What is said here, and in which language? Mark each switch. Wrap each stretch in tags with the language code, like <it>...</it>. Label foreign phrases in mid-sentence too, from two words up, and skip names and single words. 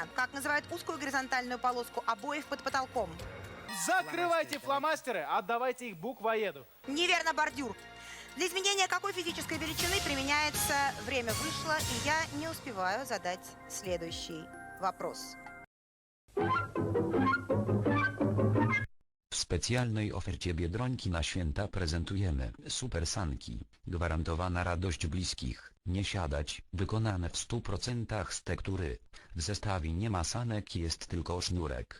<ru>Как называют узкую горизонтальную полоску обоев под потолком? Закрывайте фломастеры, отдавайте их буквоеду. Неверно, бордюр. Для изменения какой физической величины применяется «время вышло», и я не успеваю задать следующий вопрос.</ru> <pl>W specjalnej ofercie Biedronki na święta prezentujemy super sanki. Gwarantowana radość bliskich, nie siadać, wykonane w 100% z tektury. W zestawie nie ma sanek, jest tylko sznurek.</pl>